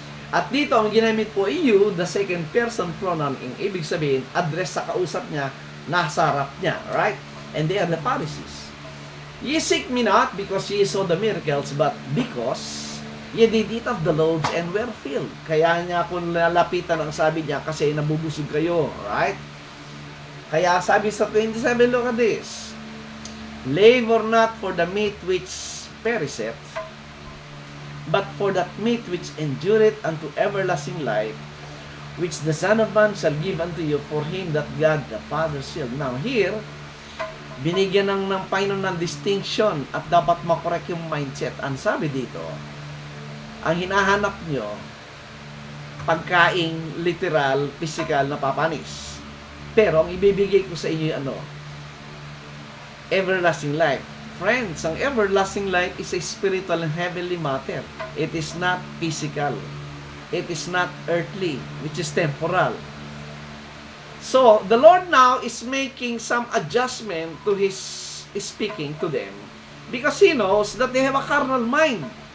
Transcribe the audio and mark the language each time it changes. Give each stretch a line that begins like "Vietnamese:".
Filipino: At dito, ang ginamit po you,
English: the second person pronoun,
Filipino: ang ibig sabihin, address sa kausap niya, nasa harap niya. Right?
English: And they are the Pharisees. Ye seek me not because ye saw the miracles, but because ye did eat of the loaves and were filled.
Filipino: Kaya niya kung nalapitan ang sabi niya kasi nabubusog kayo.
English: Right?
Filipino: Kaya sabi sa 27,
English: look at this. Labor not for the meat which perisheth, but for that meat which endureth unto everlasting life, which the Son of Man shall give unto you, for him that God the Father shall. Now here,
Filipino: binigyan ng Panginoon ng distinction at dapat makorek yung mindset. Ang sabi dito, ang hinahanap nyo, pagkaing literal, physical na papanis. Pero ang ibibigay ko sa inyo everlasting life.
English: Friends, ang everlasting life is a spiritual and heavenly matter. It is not physical. It is not earthly, which is temporal. So, the Lord now is making some adjustment to His speaking to them because He knows that they have a carnal mind.